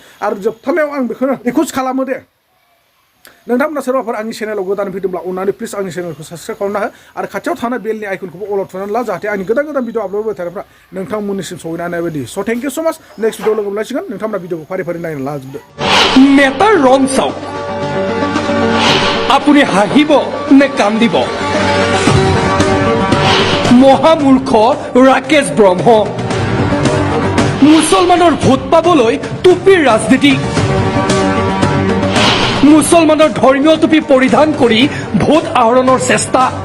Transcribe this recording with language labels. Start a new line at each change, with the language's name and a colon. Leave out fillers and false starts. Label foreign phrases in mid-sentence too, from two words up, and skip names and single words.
Bodo: आरो जोबथारनायाव आं बेखौनो रिकुवेस्ट खालामो दे नोंथांमोना सोरबाफोर आंनि चेनेलाव गोदान फैदोंब्ला अननानै प्लिज आंनि चेनेलखौ साबस्क्राइब खालामना हो आरो खाथियाव थानाय बेलनि आइकनखौबो अल थुनानै ला जाहाथे आंनि गोदान भिडिअ आपल'ड होबाय थानायफ्रा नोंथांमोननिसिम सहैनो हानाय बायदि।
English: So thank you so much. next video
Bodo: लोगो मोनलायसिगोन। नोंथांमोना भिडिअखौ फारि फारि नायनो लाजोबदो।
Assamese: নেতাৰ ৰং চাওক, আপুনি হাঁহিব নে কান্দিব? মহামূৰ্খ ৰাকেশ ব্ৰহ্ম, মুছলমানৰ ভোট পাবলৈ টুপিৰ ৰাজনীতি, মুছলমানৰ ধৰ্মীয় টুপি পৰিধান কৰি ভোট আহৰণৰ চেষ্টা,